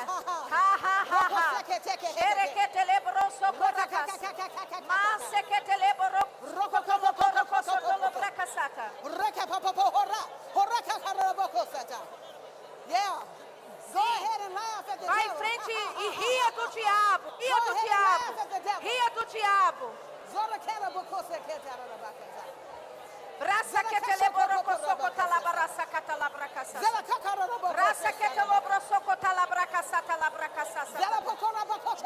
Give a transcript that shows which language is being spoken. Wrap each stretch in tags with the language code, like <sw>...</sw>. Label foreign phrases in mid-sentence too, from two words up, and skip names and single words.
<en>Ha ha ha ha. Shereketele broso korakasa. Maseketele boro. Yeah. Go ahead and laugh at the</en> <pt>Vai em</pt> <en>devil.</en> <pt>frente e ria do diabo. Ria do diabo. Ria do diabo. Braça que te leboroko sokota la barasa kata la brakasa. Braça que te leboroko sokota la brakasa ta la brakasa.</pt>